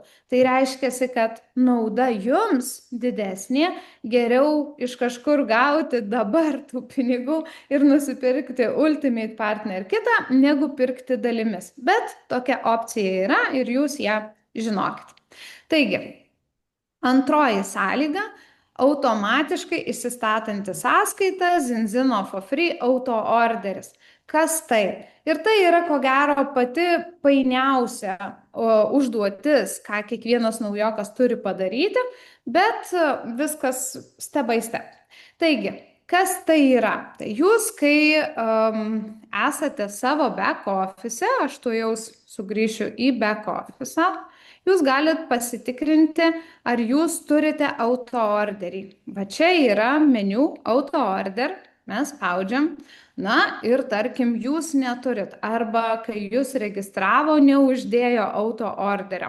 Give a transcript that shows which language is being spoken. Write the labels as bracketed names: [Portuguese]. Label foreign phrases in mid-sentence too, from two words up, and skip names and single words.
[Lithuanian] Tai reiškia, kad nauda jums didesnė, geriau iš kažkur gauti dabar tų pinigų ir nusipirkti Ultimate Partner kitą, negu pirkti dalimis. Bet tokia opcija yra ir jūs ją žinokit. Taigi, antroji sąlyga - automatiškai įsistatanti sąskaita Zinzino for Free auto orderis. Kas tai? Ir tai yra, ko gero, pati painiausia užduotis, ką kiekvienas naujokas turi padaryti, bet viskas [English] step by step. [Lithuanian] Taigi, kas tai yra? Tai jūs, kai esate savo [English] back office, [Lithuanian] aš tu jau sugrįšiu į [English] back office, [Lithuanian] jūs galite pasitikrinti, ar jūs turite auto orderį. Va čia yra meniu [English] auto order, [Lithuanian] mes spaudžiam. Na ir tarkim, jūs neturit arba kai jūs registravo, neuždėjo auto orderio.